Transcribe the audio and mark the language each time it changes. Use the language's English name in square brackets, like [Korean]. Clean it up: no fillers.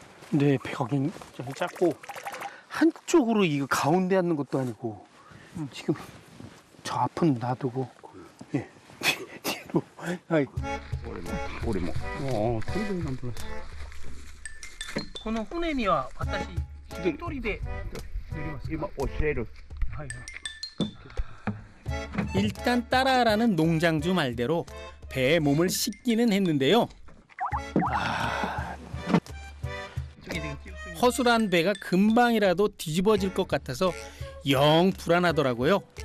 [Korean] 네, 벽이 좀 작고 한쪽으로 이거 가운데 앉는 것도 아니고 지금 저 앞은 놔두고 예 뒤로. 아이. [Japanese] 俺も。この船には私一人で乗ります。今教える。 [Korean] 일단 따라하라는 농장주 말대로 배에 몸을 씻기는 했는데요. 허술한 배가 금방이라도 뒤집어질 것 같아서 영 불안하더라고요.